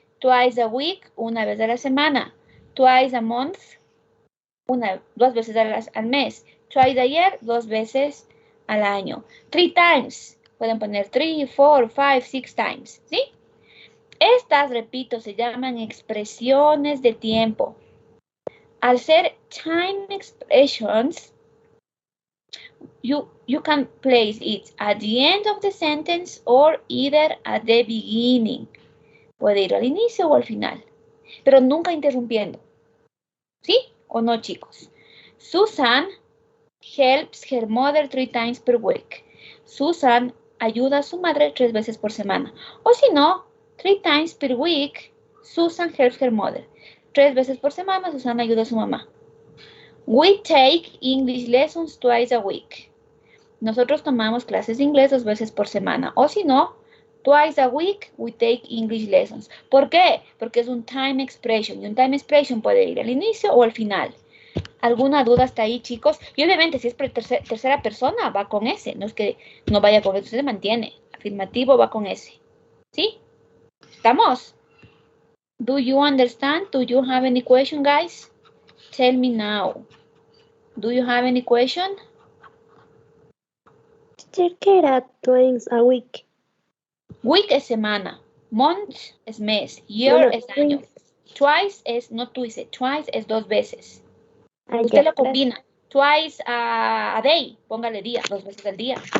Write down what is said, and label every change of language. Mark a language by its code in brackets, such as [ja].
[en] Twice a week, [es] una vez a la semana. [en] Twice a month, [es] dos veces al mes. [en] Twice a year, [es] dos veces al año. Three times, pueden poner 3, 4, 5, 6 times, ¿sí? Estas, repito, se llaman expresiones de tiempo. Al ser [en] time expressions, you can place it at the end of the sentence or either at the beginning. [es] Puede ir al inicio o al final, pero nunca interrumpiendo. ¿Sí o no, chicos? [en] Susan helps her mother 3 times per week. [es] Susan ayuda a su madre 3 veces por semana. O si no, [en] 3 times per week, Susan helps her mother. [es] 3 veces por semana, Susan ayuda a su mamá. [en] We take English lessons twice a week. [es] Nosotros tomamos clases de inglés 2 veces por semana. O si no, [en] twice a week we take English lessons. [es] ¿Por qué? Porque es un time expression. Y un time expression puede ir al inicio o al final. ¿Alguna duda hasta ahí, chicos? Y obviamente, si es tercera persona, va con ese. No es que no vaya con ese, se mantiene. Afirmativo va con ese. ¿Sí? ¿Estamos? [en] Do you understand? Do you have any question, guys? Tell me now. Do you have any question? Teacher, [es] ¿qué era [en] twice a week? [es] Week es semana. Month es mes. Year Bueno, es año. Twice es, no twice, twice es 2 veces. ah, Usted ya, lo gracias. combina. [en] Twice a day, [es] póngale día, 2 veces al día.